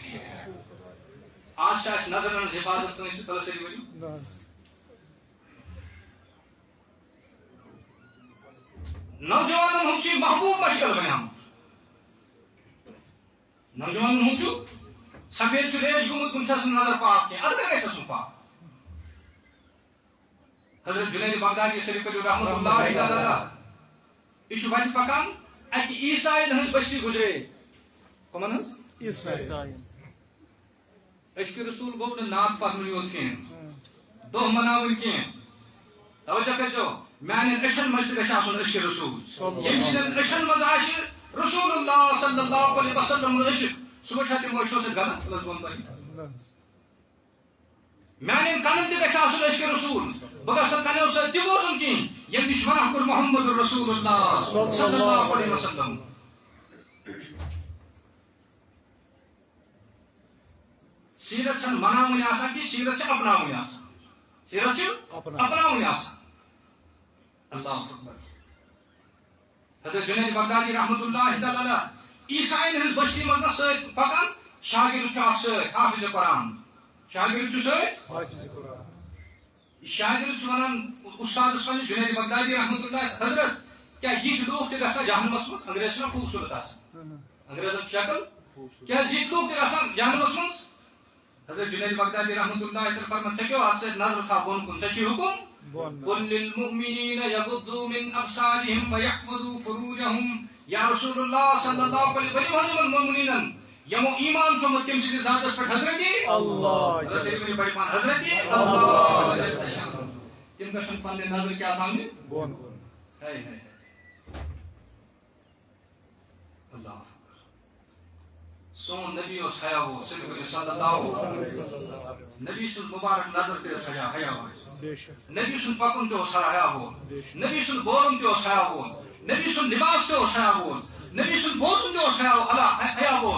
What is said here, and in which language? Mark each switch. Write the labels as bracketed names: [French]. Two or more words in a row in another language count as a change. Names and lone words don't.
[Kashmiri] آز چھِ اَسہِ نظرن ہٕنٛز حفاظت کٲنٛسہِ تلہٕ سٲری ؤنِو. نوجوانن ہُنٛد چھُ محبوب مشغل بنیومُت نوجوانن ہُنٛد چھُ سفید چھُ ریش گوٚمُت کُنہِ چھَس نہٕ نظر پاک کینٛہہ اَدٕ گژھِ آسُن پاک. حضرت جنید بغدادی شریف [Arabic] رحمۃ اللہ تعالیٰ [Kashmiri] یہ چھُ وتہِ پکان اکہِ عیسائین ہٕنٛز بستی گُزرے کٕمن ہٕنٛز عشقِ رسول گوٚو نہٕ نعت پرنُے یوت کینٛہہ دۄہ مناوٕنۍ کینٛہہ. توجہ کٔرۍزیو میانٮ۪ن أچھن منٛز تہِ گژھِ آسُن عشقِ رسول ییٚمہِ سٕنٛدٮ۪ن أچھن منٛز آسہِ [Arabic] رسول اللہ صلی اللہ علیہ وسلم [Kashmiri] ہُنٛد عشق سُہ وٕچھا تِمو أچھو سۭتۍ غلط پلس ووٚن تۄہہِ. میانٮ۪ن کَنن تہِ گژھِ آسُن عشقِ رسول بہٕ گژھٕ نہٕ کَنیو سۭتۍ تہِ بوزُن کِہیٖنۍ ییٚمہِ نِش منع کوٚر محمد [Arabic] رسول اللہ صلی اللہ علیہ وسلم. [Kashmiri] سیرت چھنہٕ مناوٕنۍ آسان کینٛہہ سیرت چھِ اپناوٕنۍ آسان سیرت چھِ اپناوٕنۍ آسان. [Arabic] اللہ اکبر. [Kashmiri] حضرت جنید بغدادی [Arabic] رحمۃ اللہ تعالیٰ [Kashmiri] عیسائین ہٕنٛز بستی منٛز نہ سۭتۍ پکان شاگرد چھُ اکھ سۭتۍ حافظ قرآن شاگرد چھُ سۭتۍ یہ شاگرد چھُ ونان استادس پننِس جنید بغدادی [Arabic] رحمۃ اللہ [Kashmiri] حضرت کیٛاہ یِتھۍ لوٗکھ تہِ گژھان جہنمس منٛز انگریز چھُنہ خوٗبصوٗرت آسان انگریزن شکل کیٛاہ یِتھۍ لوٗکھ تہِ گژھان جہنمس منٛز. حضرت جنید بغدادی [Arabic] رحمۃ اللہ تعالیٰ [Kashmiri] فرمان ژےٚ کیٛاہ اتھ سۭتۍ نظر تھاو بۄن کُن ژےٚ چھُے حُکُم [Arabic] قل للمؤمنین یغضوا من ابصارهم ويحفظوا فروجهم یا رسول اللہ صلی اللہ علیہ وسلم [Kashmiri] ؤنِو حظ یِمن مومنیٖنن یِمو ایمان چھُومُت تٔمۍ سٕنٛدِس ذاتس پٮ۪ٹھ حضرتِ اللہ حضرتِ اللہ تِم گژھن پننہِ نظر کیٛاہ تھاونہِ بۄن کُن. اللہ سون نبی اوس حیا وول [Arabic] صلی اللہ علیہ وسلم [Kashmiri] نبی سٕنٛز مُبارک نظر تہِ ٲس حیا وول نبی سُنٛد پکُن تہِ اوس حیا وول نبی سُنٛد بولُن تہِ اوس حیا وول نبی سُنٛد لباس تہِ اوس حیا وول نبی سُنٛد بوزُن تہِ اوس حیا وول.